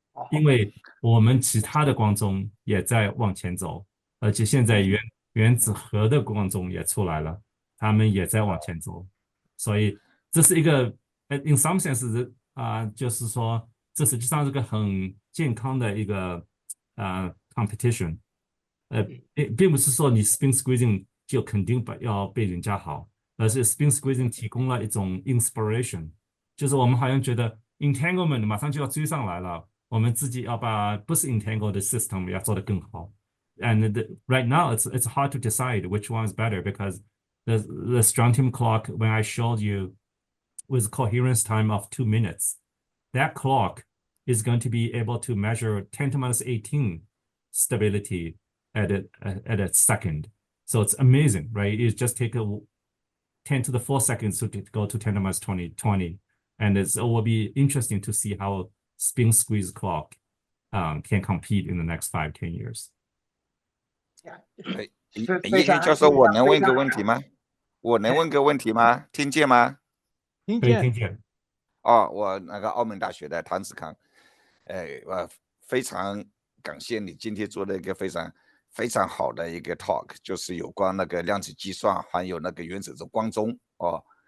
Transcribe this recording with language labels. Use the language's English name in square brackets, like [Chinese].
[Chinese] 因为我们其他的光中也在往前走，而且现在原子核的光中也出来了，他们也在往前走，所以这是一个 [English] in some sense [Chinese] 就是说这实际上是个很健康的一个competition，并不是说你 spin squeezing 就肯定要被人家好，而是 spin squeezing 提供了一种 inspiration， 就是我们好像觉得 entanglement 马上就要追上来了。我们自己要把不是 entangled 的 system 要做得更好。 [English] And right now it's hard to decide which one is better because the strontium clock when I showed you with coherence time of 2 minutes, that clock is going to be able to measure 10 to minus 18 stability at a second. So it's amazing, right? You just take 10 to the 4 seconds to go to 10 to minus 20. And it will be interesting to see how spin squeeze clock can compete in the next 5-10 years. [Chinese] 叶教授，我能问个问题吗？我能问个问题吗？听见吗？听见。哦，我那个澳门大学的唐子康，我非常感谢你今天做了一个非常好的一个 talk， 就是有关那个量子计算还有那个原子的光中哦。